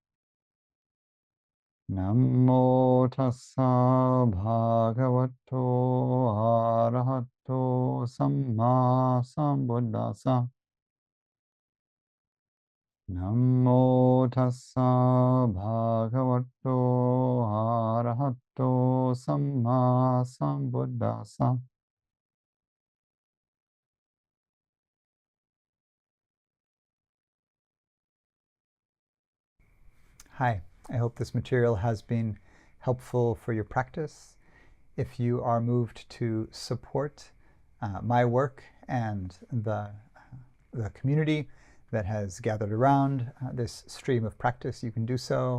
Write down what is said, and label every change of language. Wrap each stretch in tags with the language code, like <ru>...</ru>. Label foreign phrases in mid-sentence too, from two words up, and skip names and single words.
<pi>Namo tassa bhagavato arahato sammāsambuddhasa. Namo tassa bhagavato arahato sammāsambuddhasa.</pi> <en>Hi, I hope this material has been helpful for your practice. If you are moved to support my work and the community that has gathered around this stream of practice, you can do so.</en>